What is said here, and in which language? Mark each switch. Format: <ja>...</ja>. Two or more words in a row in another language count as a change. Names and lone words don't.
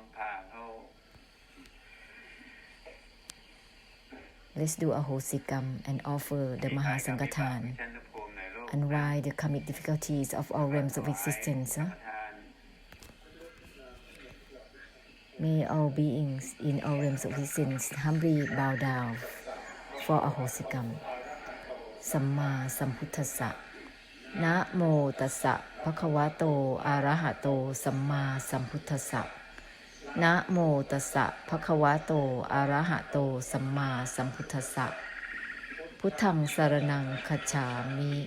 <en>Let's do a hosikam and offer the Mahasankathan. Unwind the karmic difficulties of all realms of existence. May all beings in all realms of existence humbly bow down for a hosikam.</en> <pi>Samma Sambuddhassa. Namo tassa bhagavato arahato samma Sambuddhassa. Namo tassa bhagavato arahato samma Sambuddhassa. Puthang saranang kacchami.</pi>